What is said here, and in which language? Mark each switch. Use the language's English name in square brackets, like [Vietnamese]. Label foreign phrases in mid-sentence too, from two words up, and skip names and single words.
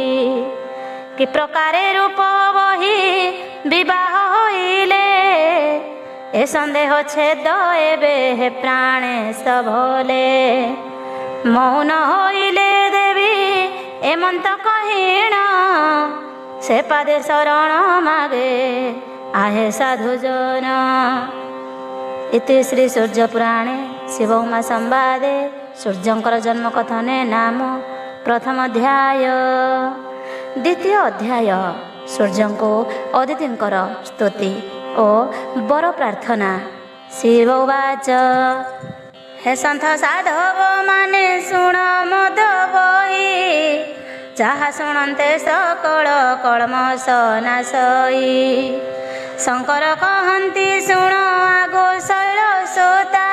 [Odia] କି ପ୍ରକାରେ ରୂପ ବହି ବିବାହ ହୋଇଲେ। ଏ ସନ୍ଦେହ ଛେଦ ଏବେ ହେ ପ୍ରାଣେଶ ଭଲେ। ମୌନ ହୋଇଲେ ଦେବୀ ଏମନ୍ତ କହିଣ। ସେ ପାଦେ ଶରଣ ମାଗେ ଆହେ ସାଧୁଜନ। [Sanskrit] इति श्री सूर्य पुराणे शिव उमा संवादे सूर्यंकर जन्म कथने नाम प्रथम अध्याय। [Odia] ଦ୍ୱିତୀୟ ଅଧ୍ୟାୟ ସୂର୍ଯ୍ୟଙ୍କୋ ଅଦିତିଙ୍କର ସ୍ତୁତି ଔର ବର ପ୍ରାର୍ଥନା। [Sanskrit] शिव उवाच [Odia] ହେ ସନ୍ଥ ସାଧବ ମାନେ ଶୁଣ ମଦ ବହି। ଯାହା ଶୁଣନ୍ତେ ସକଳ କଲ୍ମଷ ନାଶଇ। ଶଙ୍କର କହନ୍ତି ଶୁଣ ଆଗୋ ଶୈଳ ସୋତା।